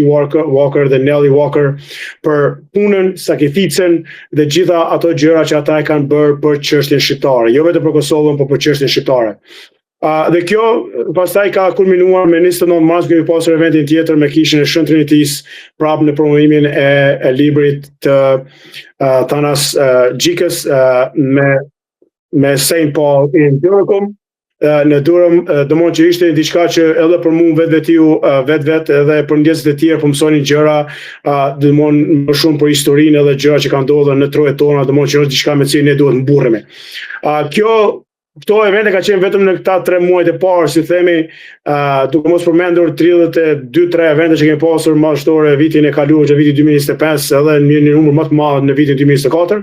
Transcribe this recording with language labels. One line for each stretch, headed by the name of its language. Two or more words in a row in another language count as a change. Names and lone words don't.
Albanian: Walker dhe Nellie Walker për punën, sakrificën dhe gjitha ato gjëra që ata e kanë bërë për çështjen shqiptare, jo vetëm për Kosovën, por për çështjen shqiptare. Dhe kjo pastaj ka kulminuar me 29 mars kemi pasur eventin tjetër me kishën e Shën Trinitis prapë në promovimin e librit të Thanas Gjikës me St. Paul in Durham në Durham, domthonjë që ishte diçka që edhe për mua vetë edhe për njerëzit e tjerë po mësonin gjëra, domthonjë më shumë për historinë edhe gjëra që kanë ndodhur në trojet tona, domthonjë që është diçka me cilën ne duhet mburremi. Këto evente ka qenë vetëm në këta 3 muajt e parë, si themi, duke mos përmendur 32-3 evente që kemi pasur madhështore vitin e kaluar, që viti 2025 edhe në një numër më të madh në vitin 2024.